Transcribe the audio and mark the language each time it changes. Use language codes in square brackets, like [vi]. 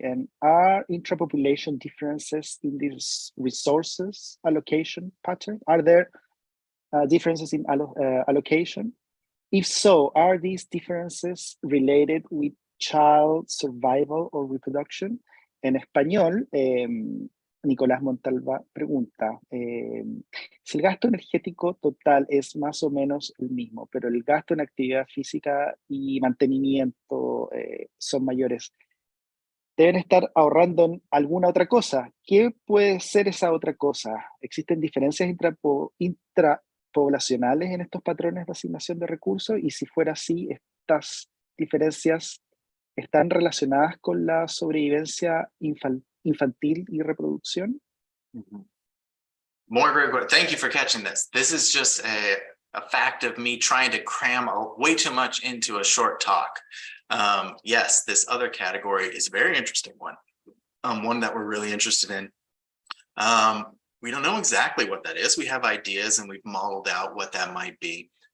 [en] And are intrapopulation differences in these resources allocation pattern? Are there differences in allocation? If so, are these differences related with child survival or reproduction? [es] En español, Nicolás Montalva pregunta, si el gasto energético total es más o menos el mismo, pero el gasto en actividad física y mantenimiento son mayores, ¿deben estar ahorrando en alguna otra cosa? ¿Qué puede ser esa otra cosa? ¿Existen diferencias intrapoblacionales en estos patrones de asignación de recursos? Y si fuera así, ¿estas diferencias están relacionadas con la sobrevivencia infantil y reproducción? [en] More great. Thank you for catching this. This is just a fact of me trying to cram way too much into a short talk. Yes, this other category is a very interesting one. One that we're really interested in. We don't know exactly what that is. We have ideas and we've modeled out what that might be.